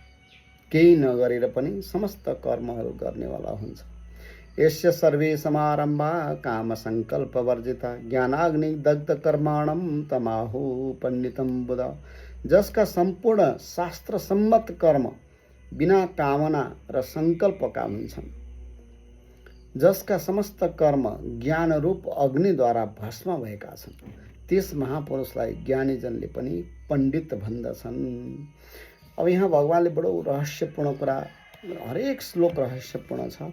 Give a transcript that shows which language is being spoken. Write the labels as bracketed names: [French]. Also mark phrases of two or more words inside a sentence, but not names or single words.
[Nepali] केही नगरेर पनि समस्त कर्महरू गर्नेवाला हुन्छ। [Sanskrit] यस्य सर्वे समारम्भा काम संकल्प वर्जिता ज्ञानाग्नि दग्ध कर्माणम तमाहु पंडितम बुध। [Nepali] जसका संपूर्ण शास्त्र सम्मत कर्म बिना कामना र संकल्पका हुन्छन्, जसका समस्त कर्म ज्ञान रूप अग्निद्वारा भस्म भएका छन्, त्यस महापुरुषलाई ज्ञानीजनले पनि पण्डित भन्दछन्। अब यहाँ भगवानले बडो रहस्यपूर्ण कुरा, हरेक श्लोक रहस्यपूर्ण छ।